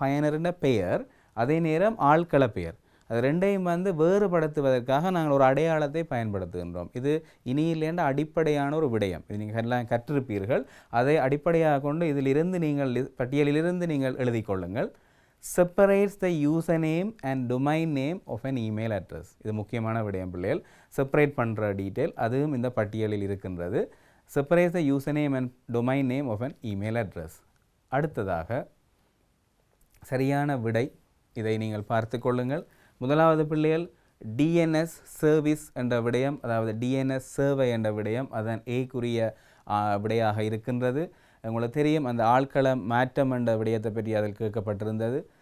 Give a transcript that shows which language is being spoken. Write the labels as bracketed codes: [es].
[ta] பயனரின் பெயர், அதே நேரம் ஆள்கள பெயர், அது ரெண்டையும் வேறுபடுத்துவதற்காக நாங்கள் ஒரு அடையாளத்தை பயன்படுத்துகின்றோம். இது இனியிலேண்ட அடிப்படையான ஒரு விடயம், இது நீங்கள் எல்லாம் கற்றிருப்பீர்கள். அதை அடிப்படையாக கொண்டு இதிலிருந்து நீங்கள் பட்டியலிலிருந்து நீங்கள் எழுதி கொள்ளுங்கள். [en] separates the username and domain name of an email address. [ta] இது முக்கியமான விடயம் பிள்ளைகள், செப்பரேட் பண்ணுற டீட்டெயில் அதுவும் இந்த பட்டியலில் இருக்கின்றது. [en] separates the username and domain name of an email address. [ta] அடுத்ததாக சரியான விடை, இதை நீங்கள் பார்த்து கொள்ளுங்கள். முதலாவது பிள்ளைகள் DNS சர்வீஸ் என்ற விடயம், அதாவது DNS சேவை என்ற விடயம் அதன் ஏக்குரிய விடையாக இருக்கின்றது. உங்களுக்கு தெரியும் அந்த ஆள்களம் மாற்றம் என்ற விடயத்தை பற்றி அதில் கேட்கப்பட்டிருந்தது.